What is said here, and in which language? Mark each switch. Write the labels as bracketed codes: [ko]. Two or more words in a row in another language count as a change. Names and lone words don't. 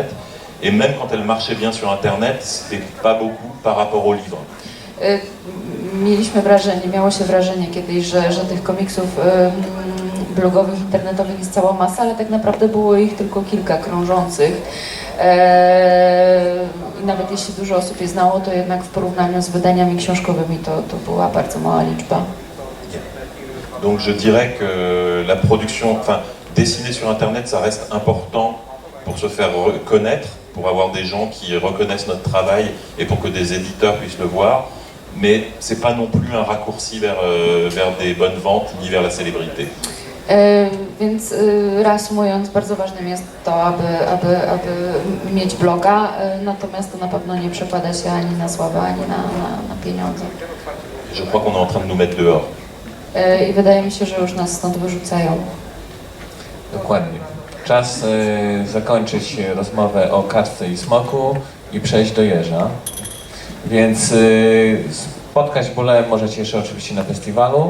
[fr] Et même quand elles marchaient bien sur Internet, c'était pas beaucoup par rapport aux livres. [pl] Miało się wrażenie kiedyś, że tych komiksów blogowych, internetowych jest cała masa, ale tak naprawdę było ich tylko kilka krążących. I nawet jeśli dużo osób je znało, to jednak w porównaniu z wydaniami książkowymi to była bardzo mała liczba. [fr] Donc je dirais que la production, enfin dessiner sur Internet, ça reste important pour se faire connaître, pour avoir des gens qui reconnaissent notre travail et pour que des éditeurs puissent le voir. Mais c'est pas non plus un raccourci vers des bonnes ventes ni vers la célébrité. [pl] Więc reasumując, bardzo ważnym jest to, aby mieć bloga, natomiast to na pewno nie przekłada się ani na sławę, ani na pieniądze. [fr] Je crois qu'on est en train de nous mettre dehors. [pl] I wydaje mi się, że już nas stąd wyrzucają. Dokładnie. Czas zakończyć rozmowę o Kaczce i Smoku i przejść do Jeża. Więc spotkać Bólę możecie jeszcze oczywiście na festiwalu.